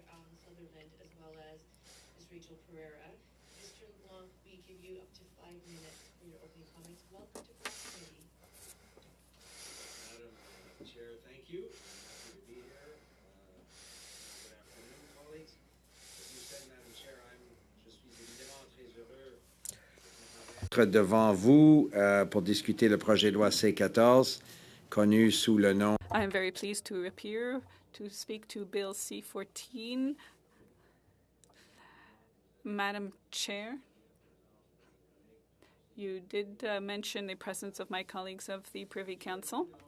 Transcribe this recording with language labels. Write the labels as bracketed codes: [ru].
[en] Alan Sutherland, as well as Ms. Rachel Pereira. Mr. Blanc, we give you up to 5 minutes for your opening comments. Welcome to PROC Committee. Madam Chair, thank you. I'm happy to be here. Good afternoon, colleagues. As you said, Madam Chair, [fr] je suis évidemment très heureux d'être devant vous pour discuter le projet de loi C14, connu sous le nom. [en] I am very pleased to appear to speak to Bill C14. Madam Chair, you did mention the presence of my colleagues of the Privy Council.